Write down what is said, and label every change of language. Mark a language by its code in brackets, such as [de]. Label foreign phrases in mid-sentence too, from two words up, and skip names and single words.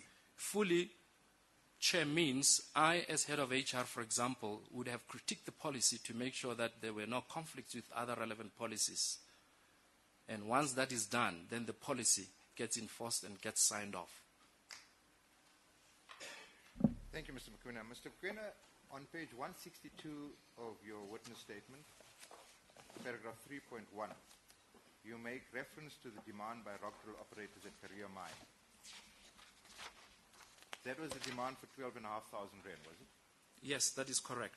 [en] Fully, Chair, means I, as head of HR, for example, would have critiqued the policy to make sure that there were no conflicts with other relevant policies. And once that is done, then the policy gets enforced and gets signed off. Thank you, Mr. Mokwena. Mr. Mokwena, On page 162 of your witness statement, paragraph 3.1, you make reference to the demand by rock drill operators at Career Mine. That was the demand for 12,500 rand, was it? Yes, that is correct.